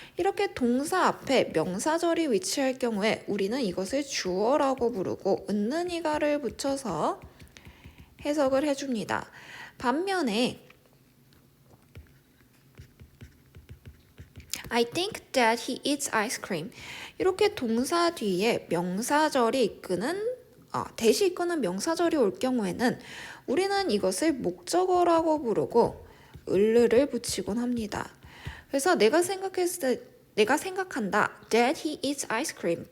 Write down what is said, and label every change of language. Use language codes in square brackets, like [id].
[ko] 이렇게 동사 앞에 명사절이 위치할 경우에 우리는 이것을 주어라고 부르고 웃는 이가를 붙여서 해석을 해줍니다. 반면에 [en] I think that he eats ice cream. [ko] 이렇게 동사 뒤에 명사절이 이끄는 대시 이끄는 명사절이 올 경우에는 우리는 이것을 목적어라고 부르고 을을 붙이곤 합니다. 그래서 내가 생각한다. [en] That he eats ice cream.